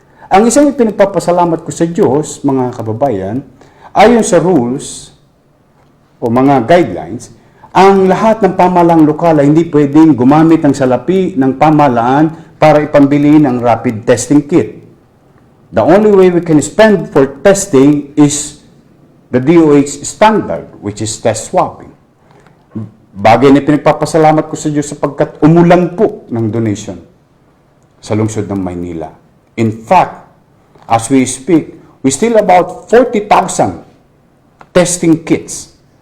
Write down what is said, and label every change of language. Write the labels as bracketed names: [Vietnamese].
[Filipino] Ang isang ipinagpapasalamat ko sa Diyos, mga kababayan, ayon sa rules o mga guidelines, ang lahat ng pamahalaang lokal ay hindi pwedeng gumamit ng salapi ng pamahalaan para ipambili ng rapid testing kit. [English] The only way we can spend for testing is the DOH standard, which is test swabbing. [Filipino] Bagay na pinagpapasalamat ko sa Diyos sapagkat umulan po ng donation sa lungsod ng Maynila. [English] In fact, as we speak, we still about 40,000 testing kits.